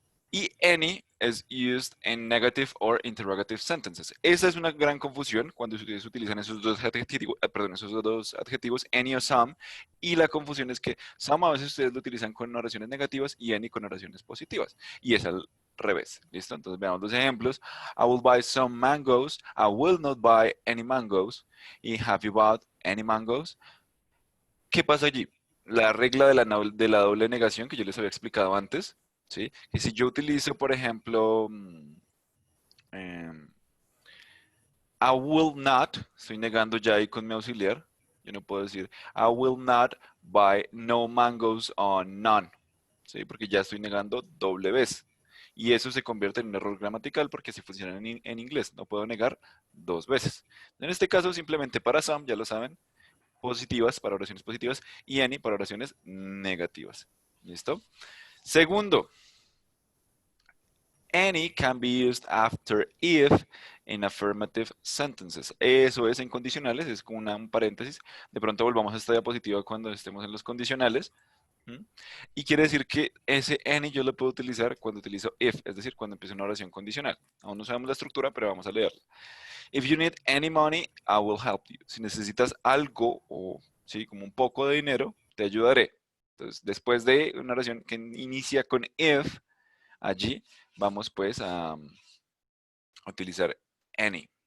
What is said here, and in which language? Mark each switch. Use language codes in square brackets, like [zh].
[en] Y any es used in negative or interrogative sentences. [es] Esa es una gran confusión cuando ustedes utilizan esos dos adjetivos, perdón, esos dos adjetivos, any o some, y la confusión es que some a veces ustedes lo utilizan con oraciones negativas y any con oraciones positivas. Y es al revés, ¿listo? Entonces veamos los ejemplos. [en] I will buy some mangoes. I will not buy any mangoes. Y have you bought any mangoes? [es] ¿Qué pasa allí? La regla de la doble negación que yo les había explicado antes, ¿sí? Que si yo utilizo, por ejemplo, em, [en] I will not, [es] estoy negando ya ahí con mi auxiliar, yo no puedo decir [en] I will not buy no mangoes on none, [es] ¿sí? Porque ya estoy negando doble vez. Y eso se convierte en un error gramatical porque así funciona en inglés, no puedo negar dos veces. En este caso, simplemente para some, ya lo saben, positivas para oraciones positivas y any para oraciones negativas. ¿Listo? [en] Segundo, any can be used after if in affirmative sentences. [es] Eso es en condicionales, es como un paréntesis. De pronto volvamos a esta diapositiva cuando estemos en los condicionales. ¿M? Y quiere decir que ese any yo lo puedo utilizar cuando utilizo if, es decir, cuando empiezo una oración condicional. Aún no sabemos la estructura, pero vamos a leerla. [en] If you need any money, I will help you. [es] Si necesitas algo o sí, como un poco de dinero, te ayudaré. Entonces, después de una oración que inicia con if, allí vamos pues a utilizar any.